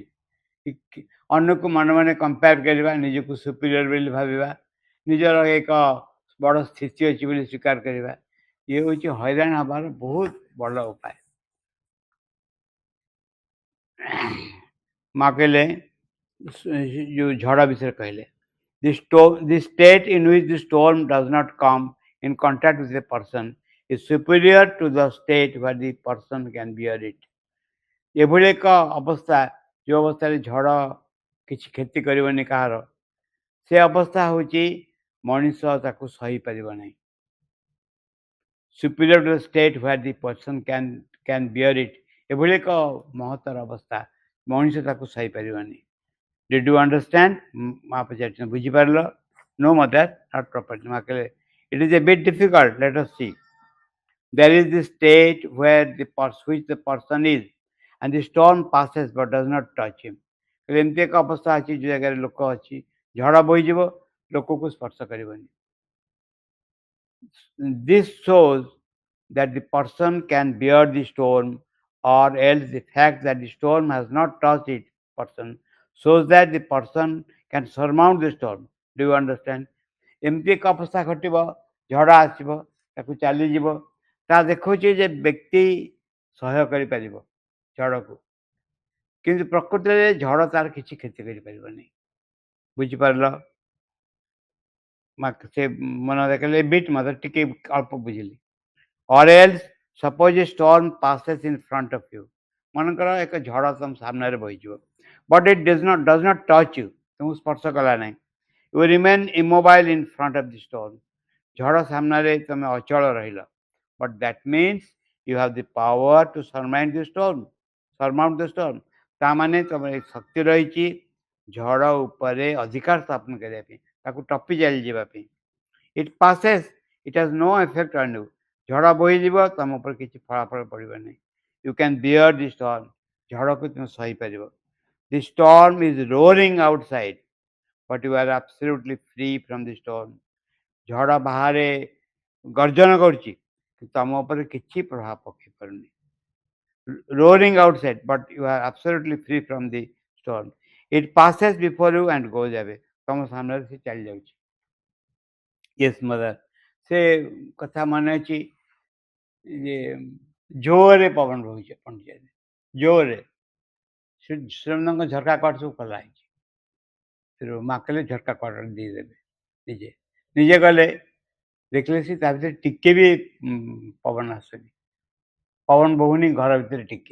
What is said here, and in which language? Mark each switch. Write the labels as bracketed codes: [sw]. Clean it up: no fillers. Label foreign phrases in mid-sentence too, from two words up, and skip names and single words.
[or] ଅନ୍ୟକୁ ମନେ ମନେ କମ୍ପେୟାର କରିବା, ନିଜକୁ ସୁପିରିୟର ବୋଲି ଭାବିବା, ନିଜର ଏକ ବଡ଼ ସ୍ଥିତି ଅଛି ବୋଲି ସ୍ୱୀକାର କରିବା, ଇଏ ହେଉଛି ହଇରାଣ ହେବାର ବହୁତ ବଡ଼ ଉପାୟ। ମାଁ କହିଲେ ଯେଉଁ ଝଡ଼ ବିଷୟରେ କହିଲେ [en] the state in which the storm does not come in contact with a person is superior to the state where the person can bear it. [or] ଏଭଳି ଏକ ଅବସ୍ଥା ଯେଉଁ ଅବସ୍ଥାରେ ଝଡ଼ କିଛି କ୍ଷତି କରିବନି କାହାର, ସେ ଅବସ୍ଥା ହେଉଛି ମଣିଷ ତାକୁ ସହିପାରିବ ନାହିଁ। [en] superior to the state where the person can bear it, [or] ଏଭଳି ଏକ ମହତ୍ତର ଅବସ୍ଥା ମଣିଷ ତାକୁ ସହିପାରିବନି। [en] Did you understand? [or] ମା ପଚାରିଛନ୍ତି ବୁଝିପାରିଲ? [en] No mother, not properly. [or] ମା କହିଲେ [en] it is a bit difficult, let us see. There is the state where which the person is and the storm passes but does not touch him. [or] ଏମିତି ଏକ ଅବସ୍ଥା ଅଛି ଯେଉଁ ଜାଗାରେ ଲୋକ ଅଛି, ଝଡ଼ ବୋହିଯିବ, ଲୋକକୁ ସ୍ପର୍ଶ କରିବନି। [en] This shows that the person can bear the storm, or else the fact that the storm has not touched it person shows that the person can surmount the storm. Do you understand? [or] ଏମିତି ଏକ ଅବସ୍ଥା ଘଟିବ, ଝଡ଼ ଆସିବ, ତାକୁ ଚାଲିଯିବ, ତାହା ଦେଖାଉଛି ଯେ ବ୍ୟକ୍ତି ସହ୍ୟ କରିପାରିବ ଝଡ଼କୁ, କିନ୍ତୁ ପ୍ରକୃତରେ ଝଡ଼ ତାର କିଛି କ୍ଷତି କରିପାରିବନି। ବୁଝିପାରିଲ? ସେ ମନେ ଦେଖିଲେ ବିଟ୍ ମତେ ଟିକେ ଅଳ୍ପ ବୁଝିଲି। [en] Or else suppose a storm passes in front of you. [or] ମନେକର ଏକ ଝଡ଼ ତମ ସାମ୍ନାରେ ବହିଯିବ, [en] but it does not touch you, [or] ତୁମକୁ ସ୍ପର୍ଶ କଲା ନାହିଁ। [en] You remain immobile in front of the storm. [or] ଝଡ଼ ସାମ୍ନାରେ ତମେ ଅଚଳ ରହିଲ, [en] but that means you have the power to surmount the storm. [or] ତା ମାନେ ତମର ଶକ୍ତି ରହିଛି ଝଡ଼ ଉପରେ ଅଧିକାର ସ୍ଥାପନ କରିବା ପାଇଁ, ତାକୁ ଟପି ଚାଲିଯିବା ପାଇଁ। [en] It passes, it has no effect on you. [or] ଝଡ଼ ବୋହିଯିବ, ତମ ଉପରେ କିଛି ଫଳାଫଳ ପଡ଼ିବ ନାହିଁ। [en] You can bear the storm. [or] ଝଡ଼କୁ ତୁମେ ସହିପାରିବ। [en] The storm is roaring outside, but you are absolutely free from the storm. [or] ଝଡ଼ ବାହାରେ ଗର୍ଜନ କରୁଛି, ତମ ଉପରେ କିଛି ପ୍ରଭାବ ପକାଇ ପାରୁନି। [en] Roaring outside, but you are absolutely free from the storm. It passes before you and goes away. [or] ତମ ସାମ୍ନାରେ ସେ ଚାଲି ଯାଉଛି। [en] Yes, mother. [or] ସେ କଥା ମନେ ଅଛି ଯେ ଜୋରରେ ପବନ ବହୁଛି ପଣ୍ଡିଚେରୀରେ, ଜୋରରେ ସୁରେନ୍ଦ୍ରଙ୍କ ଝରକା କବାଟ ସବୁ ଖୋଲା ହେଇଛି। ମାଁ କହିଲେ ଝରକା କବାଟ ଦେଇଦେବେ, ନିଜେ ଗଲେ, ଦେଖିଲେ ସେ ତା ଭିତରେ ଟିକେ ବି ପବନ ଆସୁନି, ପବନ ବହୁନି ଘର ଭିତରେ ଟିକେ।